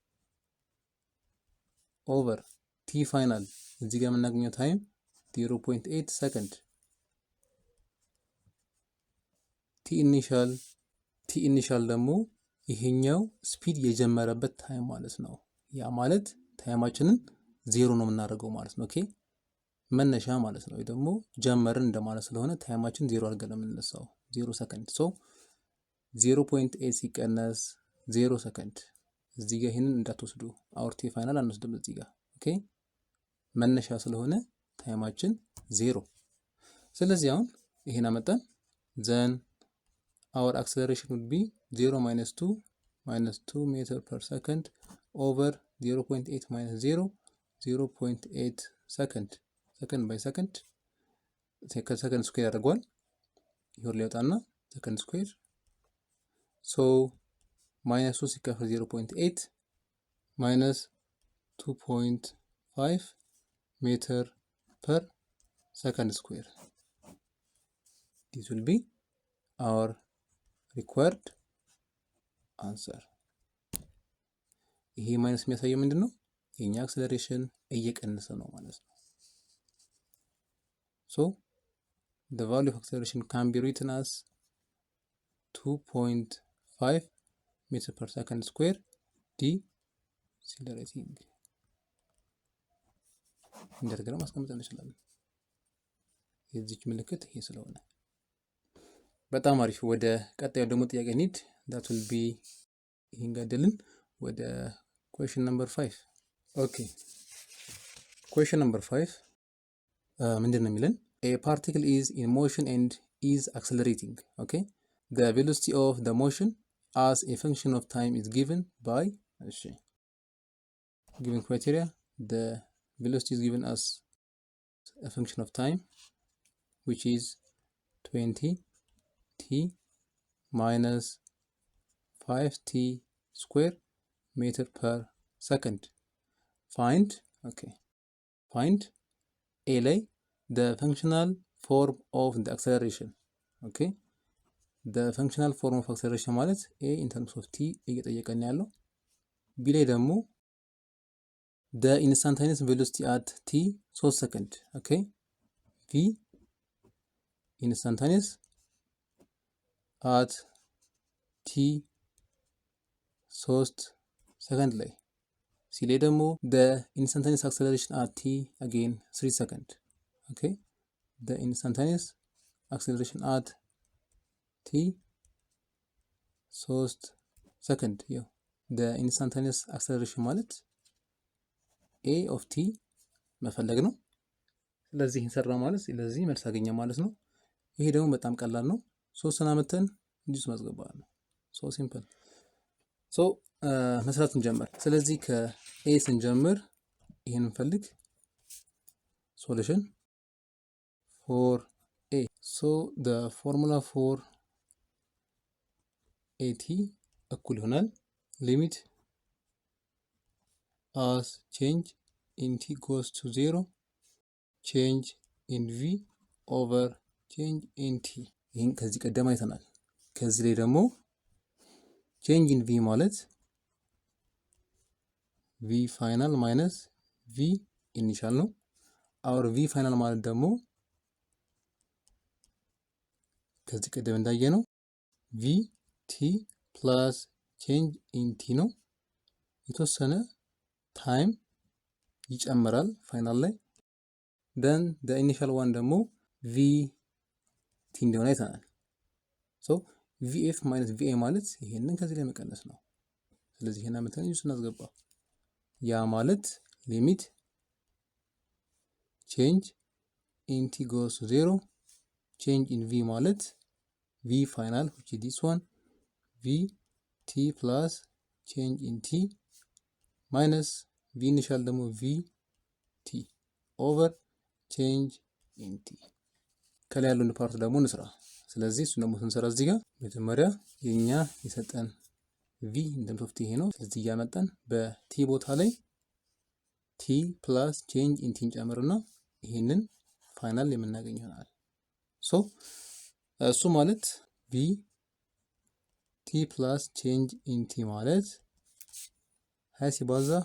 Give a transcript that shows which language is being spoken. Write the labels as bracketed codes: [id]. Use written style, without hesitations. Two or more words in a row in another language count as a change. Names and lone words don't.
[en] over t final [am] እዚህ ጋር የምናገኘው ታይም 0.8 ሰከንድ [en] t initial [am] ደግሞ ይሄኛው ስፒድ የጀመረበት ታይም ማለት ነው። ያ ማለት ታይማችንን ዜሮ ነው የምናደርገው ማለት ነው። ኦኬ መነሻ ማለት ነው። ወይ ደግሞ ጀመርን እንደማለት ስለሆነ ታይማችን ዜሮ አድርገን ነው የምንነሳው 0 ሰከንድ። 0.8 ሲቀነስ 0 ሰከንድ እዚህ ጋር ይሄንን እንዳትወስዱ። [en] our t final [am] አንወስድም እዚህ ጋር ኦኬ መነሻ ስለሆነ ታይማችን 0። ስለዚህ አሁን ይሄን አመጣን [en] then our acceleration would be 0 minus 2 meter per second over 0.8 minus 0.8 second by second second square [am] ያደርገዋል ይሁን ሊወጣና [en] second square minus 2 ሲካፈል 0.8 minus 2.5 meter per second square. This will be our required answer. [am] ይሄ ማይነስ የሚያሳየው ምንድን ነው? የኛ አክሰለሬሽን እየቀነሰ ነው ማለት ነው። [en] The value of acceleration can be written as 2.5 meter per second square decelerating. [am] እንደተገረ ማስቀመጥ እንችላለን። የዚች ምልክት ይሄ ስለሆነ በጣም አሪፍ። ወደ ቀጣዩ ደግሞ ጥያቄ እንሂድ። [en] that will be [am] ይሄን ገደልን ወደ [en] question number 5. okay question number 5 [am] ምንድን ነው የሚለን? [en] a particle is in motion and is accelerating. okay the velocity of the motion as a function of time is given by given criteria. The velocity is given as a function of time which is 20 t minus 5t square meter per second. Find a ላይ the functional form of the acceleration. okay the functional form of acceleration ማለት a in terms of t [am] እየጠየቀን ያለው። [en] b [am] ላይ ደግሞ [en] the instantaneous velocity at t 3 second. okay v instantaneous at t 3 second [am] ላይ ሲ ላይ ደግሞ [en] the instantaneous acceleration at t again 3 second. okay the instantaneous acceleration at t 3 second. the instantaneous acceleration [am] ማለት [en] a of t [am] መፈለግ ነው። ስለዚህ እንሰራ ማለት ስለዚህ መልስ አገኘ ማለት ነው። ይሄ ደግሞ በጣም ቀላል ነው። 3 አመተን እንዲስ ማስገባት ነው። ሲምፕል። መስራት እንጀምር። ስለዚህ ከኤ ስንጀምር ይሄን እንፈልግ [en] solution for a. the formula for at [am] እኩል ይሆናል [en] limit as change in t goes to 0 change in v over change in t. [am] ይህን ከዚህ ቀደም አይተናል። ከዚህ ላይ ደግሞ [en] change in v [am] ማለት [en] v final minus v initial [am] ነው። [en] our v final [am] ማለት ደግሞ ከዚህ ቀደም እንዳየነው [en] v t plus change in t [am] ነው። የተወሰነ ታይም ይጨምራል ፋይናል ላይ። [en] then the initial one [am] ደግሞ [en] v t [am] እንደሆነ አይተናል። [en] so vf minus vi [am] ማለት ይሄንን ከዚህ ላይ መቀነስ ነው። ስለዚህ ይሄን አመተን ዩስ እናስገባ። ያ ማለት ሊሚት [en] change in t goes to 0 change in v ማለት v final which is this one v t plus change in t minus v initial ደግሞ v t over change in t። ከላይ [am] ያለውን ፓርት ደግሞ እንስራ። ስለዚህ እሱ ደግሞ ስንሰራ እዚህ ጋር መጀመሪያ የኛ የሰጠን ቪ እንደምትወፍት ይሄ ነው። ስለዚህ እያመጣን በቲ ቦታ ላይ [en] t plus change in t [am] ጨምርና ይሄንን ፋይናል የምናገኝ ይሆናል። ሶ እሱ ማለት [en] v t plus change in t [am] ማለት 20 ሲባዛ